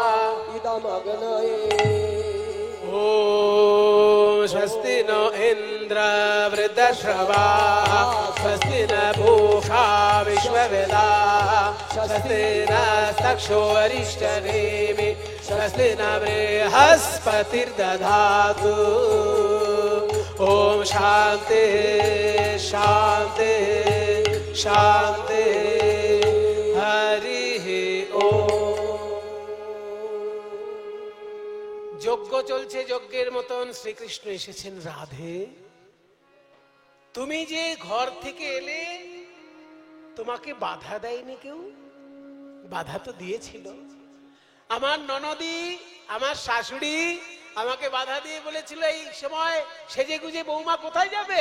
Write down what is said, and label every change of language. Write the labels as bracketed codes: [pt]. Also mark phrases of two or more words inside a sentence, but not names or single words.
[sa] ओम स्वस्ति नो इन्द्र वृद्धश्रवाः स्वस्ति न पूषा विश्ववेदाः स्वस्ति नस्तक्षो अरिष्टनेमि स्वस्ति न बृहस्पतिर्दधातु ओम शांति शांति शांति हरि ओम। [bn] যজ্ঞ চলছে, যজ্ঞের মতন শ্রীকৃষ্ণ এসেছেন। রাধে তুমি যে ঘর থেকে এলে তোমাকে বাধা দেয়নি কেউ? বাধা তো দিয়েছিল। আমার ননদি, আমার শাশুড়ি আমাকে বাধা দিয়ে বলেছিল এই সময় সেজে গুজে বৌমা কোথায় যাবে।